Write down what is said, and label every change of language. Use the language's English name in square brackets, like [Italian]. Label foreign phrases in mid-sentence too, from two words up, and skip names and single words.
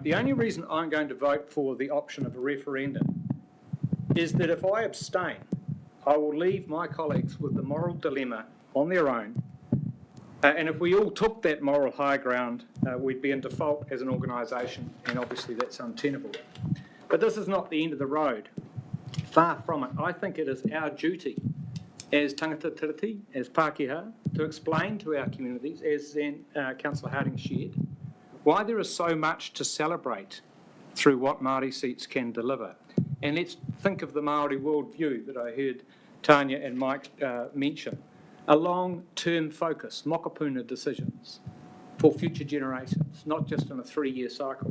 [English] The only reason I'm going to vote for the option of a referendum is that if I abstain, I will leave my colleagues with the moral dilemma on their own. And if we all took that moral high ground, we'd be in default as an organisation, and obviously that's untenable. But this is not the end of the road. Far from it. I think it is our duty as [Māori] tangata tiriti, [English] as Pākehā, to explain to our communities, as Councillor Harding shared, why there is so much to celebrate through what Māori seats can deliver. And let's think of the Māori worldview that I heard Tanya and Mike mention. A long-term focus, mokopuna decisions for future generations, not just in a 3-year cycle.